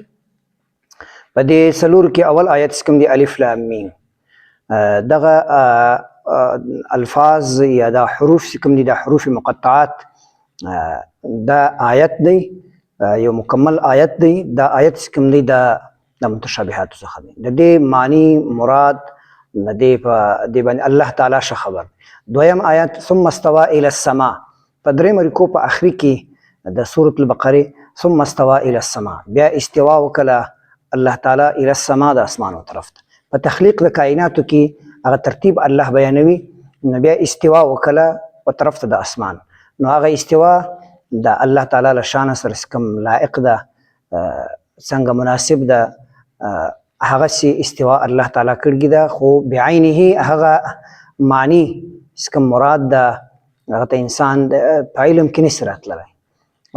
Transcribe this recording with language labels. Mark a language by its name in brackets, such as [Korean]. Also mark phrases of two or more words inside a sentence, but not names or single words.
[Pashto] په دې څلورو کې اول آیت چې کوم دي الف لام میم، دغه الفاظ یا دا حروف چې کوم دي دا حروف مقطعات دا آیت دی، یو مکمل آیت دی. دا آیت چې کوم دی دا د متشابهاتو څخه دی، د دې معنی مراد د دې باندې الله تعالی ښه خبر. دویم آیت [Arabic] ثم استوى الى السماء، [Pashto] په درېیم رکوع په آخري کې د سورة البقره [Arabic] ثم استوى الى السماء، [Pashto] بیا استوا وکړه الله تعالی [Arabic] الى السماء [Pashto] د اسمانو طرف ته. په تخلیق د کائناتو کې هغه ترتیب الله بیانوي، نو بیا استوا وکړه په طرف ته د اسمان، نو هغه استوا د الله تعالی له شان سره کوم لایق ده، څنګه مناسب ده، هغه سي استوا الله تعالی کړی ده، خو بعینه هغه معنی کوم مراد ده هغه ته انسان په علم کې نشي راتللی.